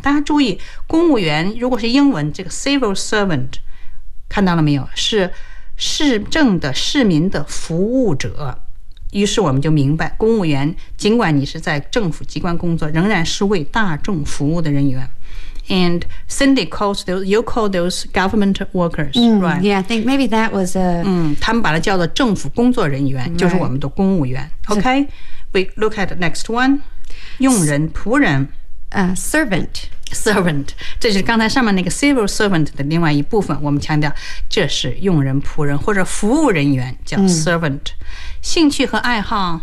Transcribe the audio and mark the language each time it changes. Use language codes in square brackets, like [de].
[zh] 大家注意，公务员如果是英文，这个 civil servant， 看到了没有？是市政的市民的服务者。于是我们就明白，公务员尽管你是在政府机关工作，仍然是为大众服务的人员。 [en] And Cindy calls those, you call those government workers,、mm, right? Yeah, I think maybe that was a... [zh] 嗯，他们把它叫做政府工作人员、 [en] right. [zh] 就是我们的公务员。 [en] OK, so, we look at the next one. [zh] 佣人、仆人。 [en] Servant. [zh] Servant. 这是刚才上面那个 civil servant 的另外一部分，我们强调这是佣人、仆人或者服务人员叫 servant。Mm. 兴趣和爱好